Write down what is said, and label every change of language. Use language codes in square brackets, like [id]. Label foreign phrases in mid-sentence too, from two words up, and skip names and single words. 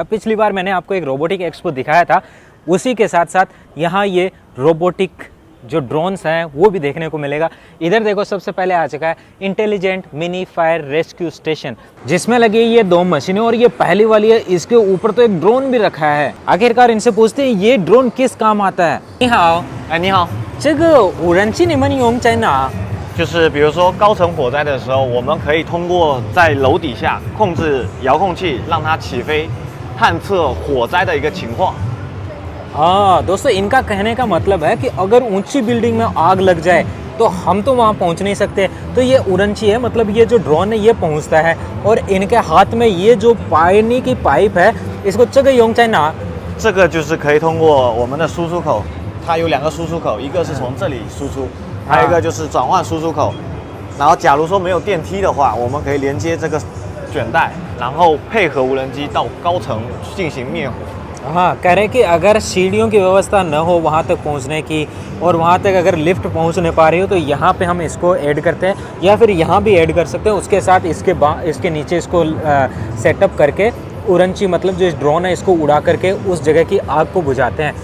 [hi] पिछली बार मैंने आपको एक रोबोटिक एक्सपो दिखाया था, उसी के साथ साथ यहाँ ये रोबोटिक जो ड्रोन्स हैं वो भी देखने को मिलेगा। इधर देखो सबसे पहले आ चुका है [en] intelligent mini fire rescue station, [hi] जिसमें लगी ये 2 मशीनें और ये पहली वाली है। इसके ऊपर तो एक ड्रोन भी रखा है। आखिरकार इनसे पूछते हैं ये ड्रोन किस काम आता है। [zh] 你好，哎，你好，这个无人机你们用在哪？就是比如说高层火灾的时候，我们可以通过在楼底下控制遥控器，让它起飞，探测火灾的一个情况。 [hi] दोस्तों इनका कहने का मतलब है कि अगर ऊंची बिल्डिंग में आग लग जाए तो हम तो वहाँ पहुँच नहीं सकते, तो ये उड़नची है, मतलब ये जो ड्रोन है ये पहुँचता है। और इनके हाथ में ये जो पानी की पाइप है, इसको [zh] 这个用在哪？这个就是可以通过我们的输出口，它有2个输出口，一个是从这里输出，还有一个就是转换输出口。然后假如说没有电梯的话，我们可以连接这个卷带，然后配合无人机到高层进行灭火。 [hi] हाँ, कह रहे हैं कि अगर सीढ़ियों की व्यवस्था न हो वहाँ तक पहुँचने की, और वहाँ तक अगर लिफ्ट पहुँच नहीं पा रही हो, तो यहाँ पे हम इसको ऐड करते हैं, या फिर यहाँ भी ऐड कर सकते हैं। उसके साथ इसके नीचे इसको सेटअप करके उड़नची मतलब जो इस ड्रोन है इसको उड़ा करके उस जगह की आग को बुझाते हैं।